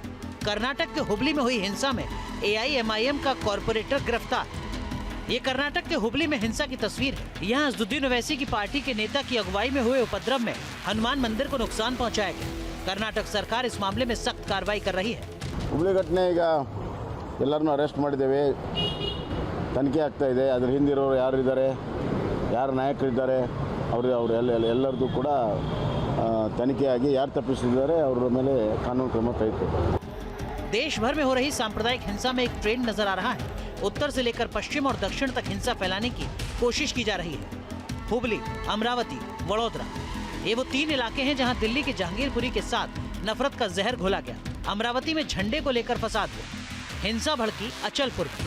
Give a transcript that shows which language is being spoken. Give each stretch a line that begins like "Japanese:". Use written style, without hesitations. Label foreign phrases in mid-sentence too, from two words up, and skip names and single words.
Hindi: कर्नाटक के हुबली में हुई हिंसा में AIMIM का कॉर्पोरेटर गिरफ्तार। ये कर्नाटक के हुबली में हिंसा की तस्वीर है। यहाँ अज़दुद्दीन ओवैसी की पार्टी के नेता की अगुवाई में हुए उपद्रव में हनुमान मंदिर को नुकसान पहुंचाया गया। कर्नाटक सरकार इस मामले में सख्त कार्रवाई कर रही है।
Kannada: ಹುಬ್ಳಿ ಘಟನೆ ಈಗ ಎಲ್ಲರನ್ನೂ ಅರೆಸ್ಟ್ ಮಾಡಿದ್ದೇವೆ, ತನಿಖೆ ಆಗ್ತಾ ಇದೆ. ಅದರ ಹಿಂದಿರೋರು ಯಾರಿದ್ದಾರೆ, ಯಾರು ನಾಯಕರಿದ್ದಾರೆ, ಅವರೆಲ್ಲರದ್ದು ಕೂಡ ತನಿಖೆಯಾಗಿ ಯಾರು ತಪ್ಪಿಸಿದ್ದಾರೆ ಅವರ ಮೇಲೆ ಕಾನೂನು ಕ್ರಮ ಕೈಗೊಳ್ಳಬೇಕು।
Hindi: देश भर में हो रही सांप्रदायिक हिंसा में एक ट्रेंड नजर आ रहा है। उत्तर से लेकर पश्चिम और दक्षिण तक हिंसा फैलाने की कोशिश की जा रही है। हुबली, अमरावती, वडोदरा, ये वो 3 इलाके हैं जहां दिल्ली के जहांगीरपुरी के साथ नफरत का जहर घोला गया। अमरावती में झंडे को लेकर फसाद हुआ, हिंसा भड़की अचलपुर की।